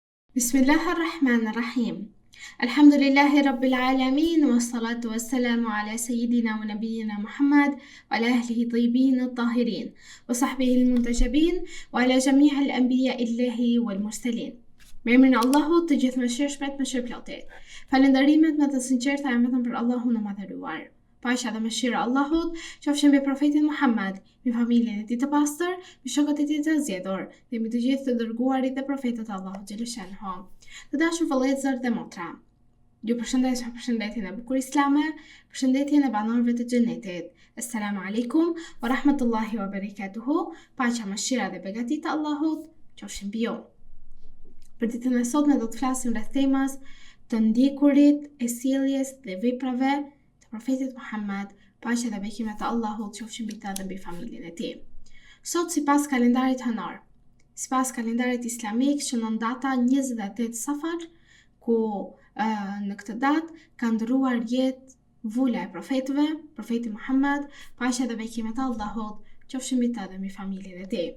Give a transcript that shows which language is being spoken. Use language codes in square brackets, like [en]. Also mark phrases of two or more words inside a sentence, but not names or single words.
[ar] بسم الله الرحمن الرحيم الحمد لله رب العالمين والصلاة والسلام على سيدنا ونبينا محمد وعلى أهله الطيبين الطاهرين وصحبه المنتجبين وعلى جميع الأنبياء الإلهيين والمرسلين. [sq] Me emrin e Allahut të gjithë mëshirshmet, mëshirëplotit. Falënderimet me të sinqerta janë vetëm për Allahun e madhëruar. Paqja dhe mëshira e Allahut qofshin mbi profetin Muhammad, mbi familjen e tij të pastër, mbi shokët e tij të zgjedhur, dhe mbi të gjithë të dërguarit dhe profetët e Allahut xheleshanhu. Të dashur vëllezër dhe motra, ju përshëndes me përshëndetjen e bukur islame, përshëndetjen e banorëve të xhenetit. [ar] السلام عليكم ورحمة الله وبركاته. [sq] Paqja, mëshira dhe begatit e Allahut qofshin mbi ju. Për ditën e sotme do të flasim rreth temës të ndjekurit e sjelljes dhe veprave të profetit Muhammad, paqja dhe bekimet e Allahut qofshin mbi ta dhe mbi familjen e tij. Sot sipas kalendarit hënor, sipas kalendarit islamik, shënon data 28 Safar, ku në këtë datë ka ndëruar jetë vula e profetëve, profeti Muhammad, paqja dhe bekimet e Allahut qofshin mbi ta dhe mbi familjen e tij.